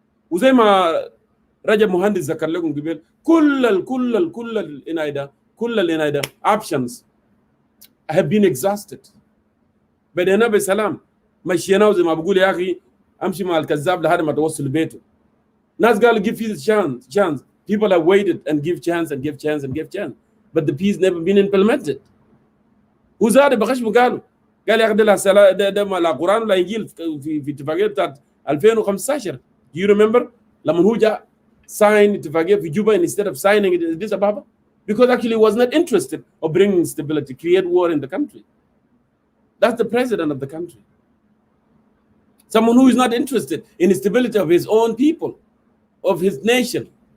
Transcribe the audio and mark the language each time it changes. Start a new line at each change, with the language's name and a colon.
Arabic: وزي ما رجب مهندس ذكر لكم قبل، كل العناية options
English: I have been exhausted.
Arabic: بدينا بسلام مشينا وزي ما بقول يا أخي أمشي مع الكذاب لحد ما توصل بيته. ناس قالوا
English: give peace a chance. People have waited and give chance and give chance and give chance. But the peace never been implemented.
Arabic: وزاد بخشمه قالوا قال يا أخي ده ما القرآن ولا إنجيل في اتفاقية بتاعت 2015.
English: Do you remember
Arabic: لما هو جاء
English: sign
Arabic: اتفاقية في جوبا
English: instead of signing it in Addis Ababa? Because actually he was not interested of bringing stability, create war in the country. That's the president of the country. Someone who is not interested in the stability of his own people, of his nation.